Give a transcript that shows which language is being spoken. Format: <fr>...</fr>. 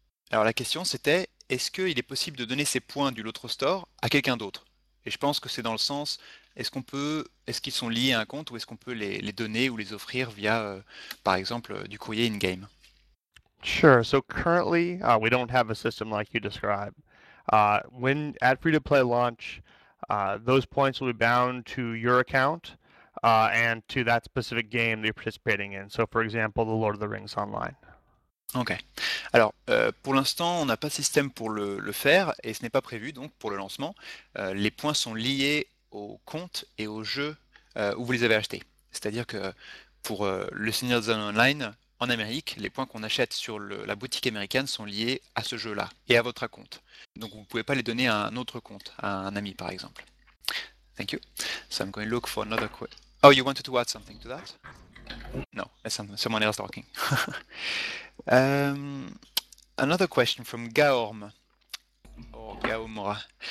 <fr>Alors la question c'était, est-ce qu'il est possible de donner ses points du Lotro Store à quelqu'un d'autre? Et je pense que c'est dans le sens, est-ce qu'ils sont liés à un compte ou est-ce qu'on peut les donner ou les offrir via, par exemple, du courrier in-game?</fr> <en>Sure. So currently, we don't have a system like you describe. When at free-to-play launch, those points will be bound to your account and to that specific game that you're participating in. So, for example, the Lord of the Rings Online. Ok.</en> <fr>Alors, pour l'instant, on n'a pas de système pour le faire et ce n'est pas prévu donc pour le lancement. Les points sont liés au compte et au jeu où vous les avez achetés. C'est-à-dire que pour le Seigneur des Anneaux Online, en Amérique, les points qu'on achète sur la boutique américaine sont liés à ce jeu-là et à votre compte. Donc vous ne pouvez pas les donner à un autre compte, à un ami par exemple.</fr> <en>Thank you. So I'm going to look for another quiz. Oh, you wanted to add something to that? No, someone else talking. Another question from Gaorm or Gaomora.</en>